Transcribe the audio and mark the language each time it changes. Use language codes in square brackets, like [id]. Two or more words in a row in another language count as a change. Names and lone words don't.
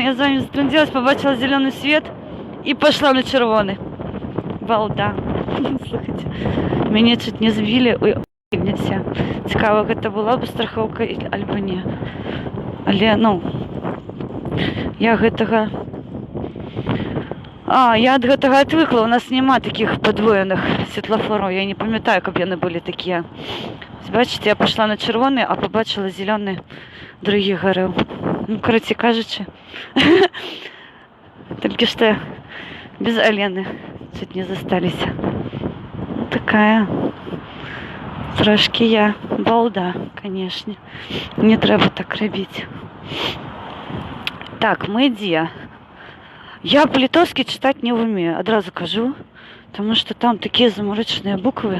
[uk] Я з вами зустрілась, побачила зелений світ і пішла на червоний. Балда. Слухайте, мене чуть не збили. Ой, все. Цікаво, це була б страховка або ні. [be] Але, ну, я гэтага... я ад гэтага отвыкла. [uk] У нас нема таких подвоеных світлофорів. Я не пам'ятаю, [be] каб яны былі такія. [uk] Бачите, я пішла на червоний, а побачила зелений, другий горів. Ну, коротше кажучи, тільки що без Алены чуть не застались. [ru] Такая трошки я балда, конечно. [uk] Не треба так робити. Так, ми де? [ru] Я по-литовски читать [uk] не вмію, одразу кажу, тому що там такі заморочені букви.